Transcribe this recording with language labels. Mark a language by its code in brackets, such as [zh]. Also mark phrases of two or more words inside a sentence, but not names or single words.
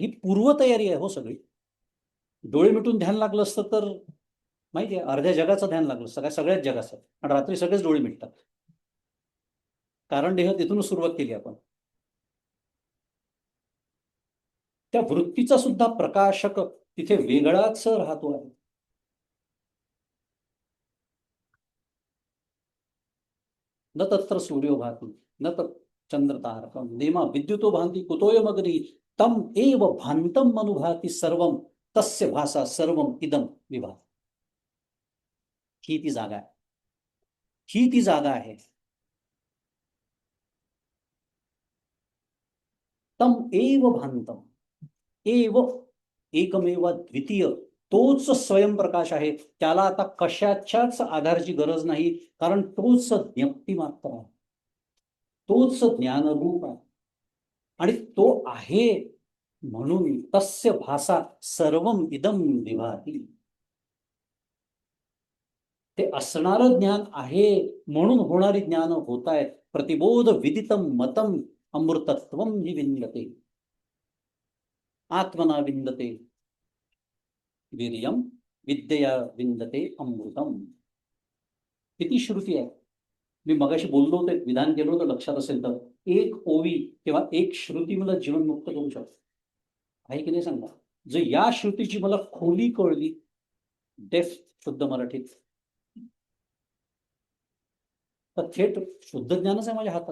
[mr] ही पूर्वतयारी आहे हो सगळी. डोळे मिटून ध्यान लागलं असतं तर माहिती आहे, अर्ध्या जगाचं ध्यान लागलं, सगळ्याच जगाचं. आणि रात्री सगळेच डोळे मिटतात. कारण देह तिथूनच सुरुवात केली आपण. त्या वृत्तीचा सुद्धा प्रकाशक तिथे वेगळाच राहतो आहे. [sa] न तत्र सूर्यो भाती न तत् चंद्रतारकम नेमा विद्युतो भांती कुतोयमग्नी तम एव भांतम अनुभाती सर्वम तस्य भाषा सर्वम इदम विभाति. [mr] ही ती जागा आहे. ही ती जागा आहे. [sa] तम एव भांतम एव एकमेव द्वितीय, [mr] तोच स्वयंप्रकाश आहे. त्याला आता कशाच्याच आधाराची गरज नाही, कारण तोच ज्ञप्ती मात्र आहे, तोच ज्ञानरूप आहे आणि तो आहे. [sa] म्हणून तस्य भाषा सर्वम इदम विभाती. [mr] ते असणारं ज्ञान आहे म्हणून होणारी ज्ञान होत आहेत. [sa] प्रतिबोध विदितम मतम अमृतत्वम हि विंदते आत्मना विंदते वीर्यम विद्यया विंदते अमृतम. [mr] किती श्रुती आहे. मी मगाशी बोललो होतो, विधान केलं होतं, लक्षात असेल तर, एक ओवी किंवा एक श्रुती मला जीवनमुक्त करू शकते. आहे की नाही सांगा. जर या श्रुतीची मला खोली कळली, डेफ्थ शुद्ध मराठीत, तर थेट शुद्ध ज्ञानच आहे माझ्या हातात.